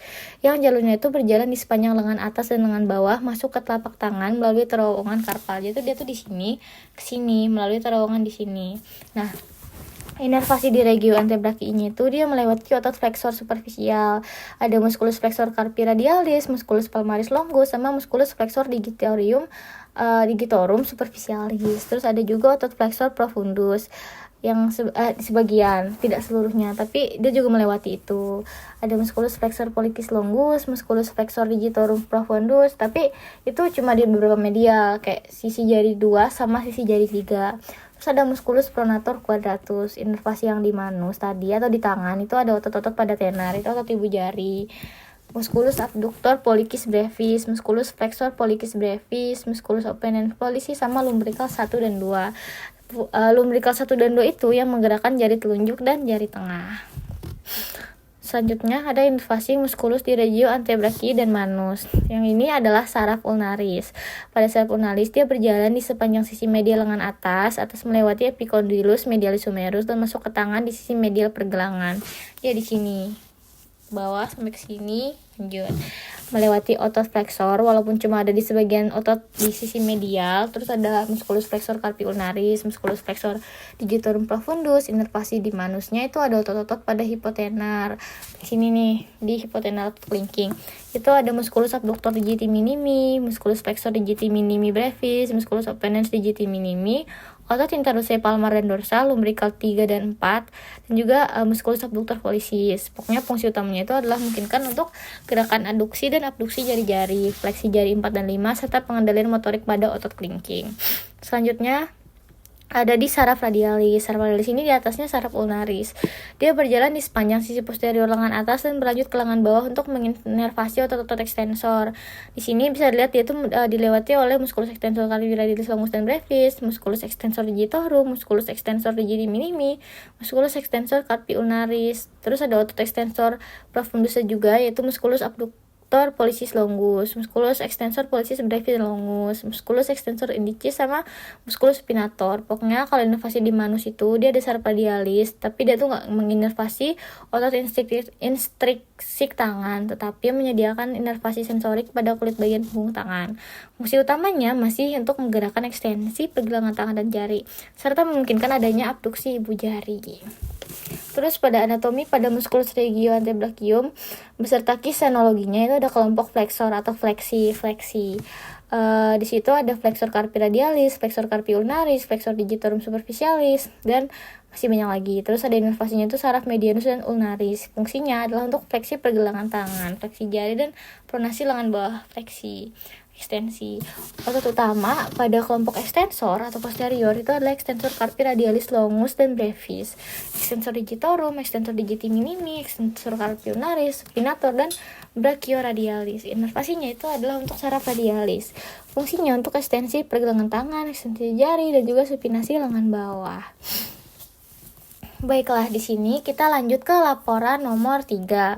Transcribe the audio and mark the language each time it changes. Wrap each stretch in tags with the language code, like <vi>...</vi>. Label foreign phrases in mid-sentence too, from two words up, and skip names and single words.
<id>Yang jalurnya itu berjalan di sepanjang lengan atas dan lengan bawah, masuk ke telapak tangan melalui terowongan karpal. Jadi dia tuh di sini ke sini melalui terowongan di sini. Nah, inervasi di</id> <la>regio antebrachii-nya</la> <id>itu dia melewati otot flexor superficial.</id> <la>Ada musculus flexor carpi radialis, musculus palmaris longus, sama musculus flexor digitorum superficialis.</la> <id>Terus ada juga otot</id> <la>flexor profundus</la> <id>yang sebagian, tidak seluruhnya, tapi dia juga melewati itu.</id> <la>Ada musculus flexor pollicis longus, musculus flexor digitorum profundus,</la> <id>tapi itu cuma di beberapa medial, kayak sisi jari 2 sama sisi jari 3. Terus ada</id> <la>musculus pronator quadratus,</la> <id>inervasi yang di manus tadi atau di tangan itu ada otot-otot pada tenar, itu otot ibu jari.</id> <la>Musculus abductor pollicis brevis, musculus flexor pollicis brevis, musculus opponens pollicis</la> <id>sama lumbrical 1 dan 2. Lumbrical 1 dan 2 itu yang menggerakkan jari telunjuk dan jari tengah. Selanjutnya ada inervasi</id> <la>musculus di regio antebrachii</la> <id>dan manus. Yang ini adalah saraf ulnaris. Pada saraf ulnaris dia berjalan di sepanjang sisi medial lengan atas melewati</id> <la>epicondylus medialis humerus</la> <id>dan masuk ke tangan di sisi medial pergelangan. Dia di sini. Bawah sampai ke sini, lanjut. Melewati otot flexor walaupun cuma ada di sebagian otot di sisi medial. Terus ada</id> <la>musculus flexor carpi ulnaris, musculus flexor digitorum profundus.</la> <id>Inervasi di manusnya itu ada otot-otot pada hipotenar. Di sini nih, di hipotenar linking.</id> <la>Itu ada musculus abductor digiti minimi, musculus flexor digiti minimi brevis, musculus opponens digiti minimi,</la> <id>otot interosei palmar dan dorsal, lumbrical 3 dan 4, dan juga</id> <la>musculus abductor pollicis.</la> <id>Pokoknya fungsi utamanya itu adalah memungkinkan untuk gerakan aduksi dan abduksi jari-jari, fleksi jari 4 dan 5, serta pengendalian motorik pada otot kelingking. Selanjutnya ada di saraf radialis. Saraf radialis ini di atasnya saraf ulnaris. Dia berjalan di sepanjang sisi posterior lengan atas dan berlanjut ke lengan bawah untuk menginervasi otot-otot ekstensor. Di sini bisa dilihat dia itu dilewati oleh</id> <la>musculus extensor carpi radialis longus</la> <id>dan brevis,</id> <la>musculus extensor digitorum, musculus extensor digiti minimi, musculus extensor carpi ulnaris.</la> <id>Terus ada otot</id> <la>extensor profundus</la> <id>juga, yaitu</id> <la>musculus abductor pollicis longus, musculus extensor pollicis brevis longus, musculus extensor indicis sama musculus spinator.</la> <id>Pokoknya kalau inervasi di manus itu dia ada saraf radialis, tapi dia tuh nggak menginervasi otot instriksik tangan, tetapi menyediakan inervasi sensorik pada kulit bagian punggung tangan. Fungsi utamanya masih untuk menggerakkan ekstensi pergelangan tangan dan jari, serta memungkinkan adanya abduksi ibu jari. Terus pada anatomi pada musculus</id> <la>regio antebrachium</la> <id>beserta kisenologinya itu ada kelompok flexor atau fleksi. Di situ ada</id> <la>flexor carpi radialis, flexor carpi ulnaris, flexor digitorum superficialis,</la> <id>dan masih banyak lagi. Terus ada inervasinya itu saraf medianus dan ulnaris. Fungsinya adalah untuk fleksi pergelangan tangan, fleksi jari, dan pronasi lengan bawah, fleksi ekstensi. Otot utama pada kelompok ekstensor atau posterior itu adalah ekstensor</id> <la>carpi radialis longus</la> <id>dan brevis,</id> <la>ekstensor digitorum, ekstensor digiti minimi, ekstensor carpi ulnaris, spinator,</la> <id>dan brachioradialis. Inervasinya itu adalah untuk saraf radialis. Fungsinya untuk ekstensi pergelangan tangan, ekstensi jari, dan juga supinasi lengan bawah. Baiklah, di sini kita lanjut ke laporan nomor 3.</id>